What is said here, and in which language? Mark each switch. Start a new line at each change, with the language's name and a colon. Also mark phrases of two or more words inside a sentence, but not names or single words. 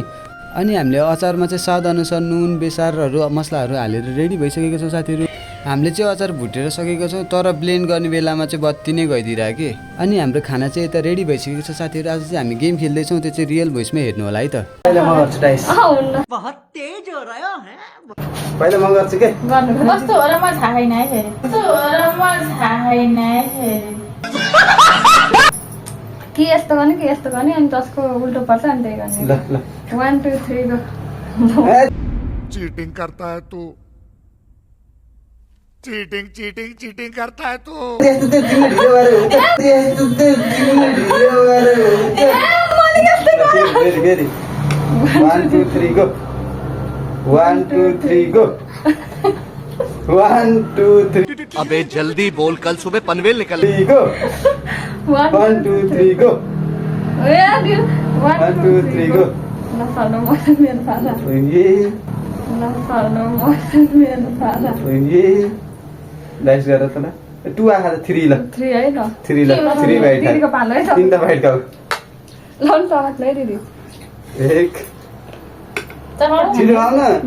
Nepali: अनि हामीले अचारमा चाहिँ स्वादअनुसार नुन बेसारहरू मसलाहरू हालेर रेडी भइसकेको छ साथीहरू। हामीले चाहिँ अचार भुटेर सकेको छौँ, तर ब्लेन्ड गर्ने बेलामा चाहिँ बत्ती नै गइदिरहेको कि। अनि हाम्रो खाना चाहिँ यता रेडी भइसकेको छ साथीहरू। आज चाहिँ हामी गेम खेल्दैछौँ, त्यो चाहिँ रियल भोइसमै हेर्नु होला है त। पहिला म गर्छु डाइस।
Hindi: बहुत तेज हो रहा है।
Nepali: पहिला म गर्छु के। कस्तो हो र म थाहा छैन है फेरि। कस्तो हो र म थाहा छैन है फेरि। के यस्तो गर्ने अनि जसको उल्टो पर्छ अनि त्यही गर्ने। ल 1 2 3 गो।
Hindi: चीटिंग करता है तू। चीटिंग करता है तू।
Nepali: 1 2 3 गो। 1 2 3 गो। 1 2 3।
Hindi: अबे जल्दी बोल, कल सुबह पनवेल निकल
Nepali: गो। 1 2 3 गो। 1 2 3 गो। नफाल्नु मेरो फाला। नफाल्नु मेरो फाला। डाइस गर त ल। 2 आखा 3 ल। 3 है ल। 3 ल। 3 बाइट। दिदीको पालो है त। 3 त बाइट खाऊ। ल न टमाटर लै दिदी। 1 छिटो खाऊ न।